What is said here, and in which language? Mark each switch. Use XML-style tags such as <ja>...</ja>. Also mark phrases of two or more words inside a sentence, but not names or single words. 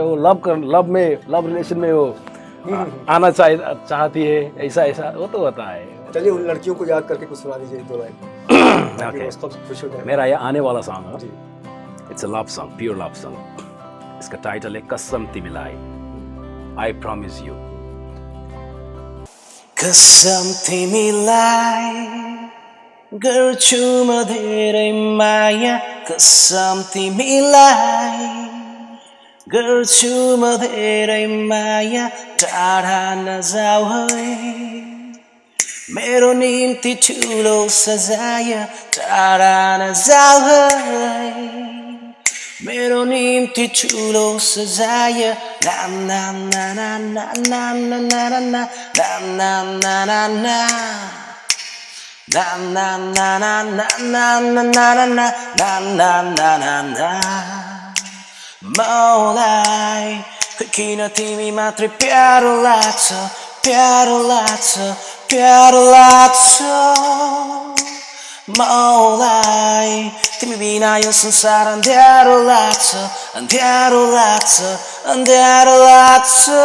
<hi>वो</hi> <en>love relation</en> <hi>में वो आना चाहती है, ऐसा वो तो होता है। चलिए उन लड़कियों को याद करके कुछ सुना दीजिए, 2 लाइन।</hi> <en>Okay.</en> <hi>उसको खुश हो जाए। मेरा ये आने वाला सॉन्ग है, जी।</hi> <en>It's a love song, pure love song.</en> <hi>इसका टाइटल है कसम तिमीलाई,</hi> <en>I promise you.</en> <ne>कसम तिमीलाई गर्छु म धेरै माया, कसम तिमीलाई गर्छु म धेरै माया, टाढा नजाऊ है मेरो निम्ति ठुलो सजाय, टाढा नजाऊ है मेरो निम्ति ठुलो सजाय, नाम नाम ना ना ना नाम ना ना ना नाम नाम ना ना ना नाम नाम ना ना ना नाम ना ना ना नाम नाम ना ना ना मलाई किन तिमी मात्रै प्यारो लाग्छ, प्यारो लाग्छ, प्यारो लाग्छ मलाई तिमी बिना यो संसार अँध्यारो लाग्छ, अँध्यारो लाग्छ, अँध्यारो लाग्छ।</ne>